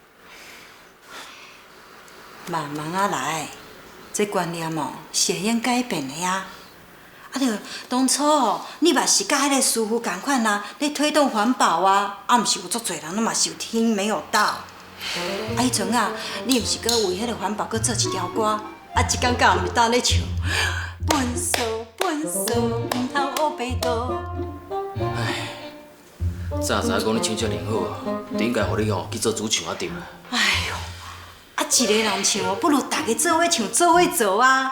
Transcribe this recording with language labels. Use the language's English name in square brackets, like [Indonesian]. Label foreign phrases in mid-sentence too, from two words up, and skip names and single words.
[Min Nan Chinese] 慢慢啊来，这观念哦是会用改变的呀。啊，着当初哦，你嘛是甲迄个师傅共款啊，咧推动环保啊，啊，毋是有足侪人拢嘛是有听没有到。迄阵啊，你毋是搁为迄个环保搁做一条歌，啊，一天到晚当咧唱。笨手笨手，唔通学白道。唉，早知讲你唱遮尔好啊，就应该互你去做主唱啊对啦。哎呦，啊一个人唱哦，不如大家做伙唱，做伙做啊！